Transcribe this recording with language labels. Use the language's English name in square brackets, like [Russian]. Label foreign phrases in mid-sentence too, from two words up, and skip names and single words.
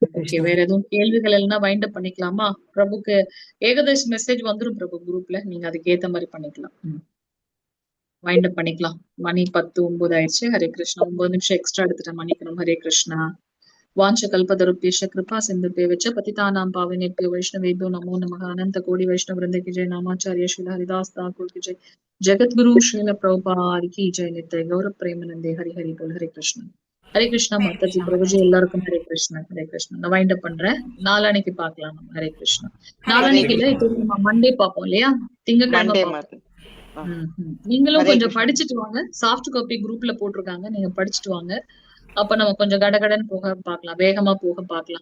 [Tamil] ஓகே, வேற எதுவும் கேள்விகள் இல்லைன்னா [English] wind up [Tamil] பண்ணிக்கலாமா? பிரபுக்கு ஏகதேஷ் மெசேஜ் வந்துரும் பிரபு குரூப்ல, நீங்க அதுக்கு ஏத்த மாதிரி பண்ணிக்கலாம். [English] wind up [Tamil] பண்ணிக்கலாம். மணி 10:09 ஆயிடுச்சு. ஹரே கிருஷ்ணா. 9 நிமிஷம் எக்ஸ்ட்ரா எடுத்துட்டேன், மன்னிக்கணும். [Sanskrit] ஹரே கிருஷ்ணா. वाञ्छा कल्पतरुभ्यश्च कृपा सिन्धुभ्य एव च पतितानां पावनेभ्यो வைஷ்ணவேभ्यो நமோ நமः. [Hindi] अनंत कोटि वैष्णव वृंद की जय. नामाचार्य श्रील हरिदास ठाकुर की जय. जगत गुरु श्रील प्रभुपाद की जय. नित्य गौर प्रेमानंदे. हरि हरि बोल. हरे कृष्णा. [Tamil] ஹரே கிருஷ்ணா மாதாஜி. பிரபுஜி எல்லாருக்கும் ஹரே கிருஷ்ணா. ஹரே கிருஷ்ணா. நான் [English] wind up [Tamil] பண்றேன். நாளானைக்கு பார்க்கலாம் நம்ம. ஹரே கிருஷ்ணா. நாளானைக்கு இல்ல, இப்போ நம்ம மண்டே பார்ப்போம் இல்லையா? திங்கட்கிழமை மண்டே பார்ப்போம். மாதாஜி. நீங்களும் ஹரே கொஞ்சம் கிருஷ்ணா. படிச்சுட்டு வாங்க. [English] soft copy [Tamil] குரூப்ல போட்டிருக்காங்க, நீங்க படிச்சுட்டு வாங்க. அப்ப நம்ம கொஞ்சம் கடகடன் போக பார்க்கலாம், வேகமா போக பார்க்கலாம்.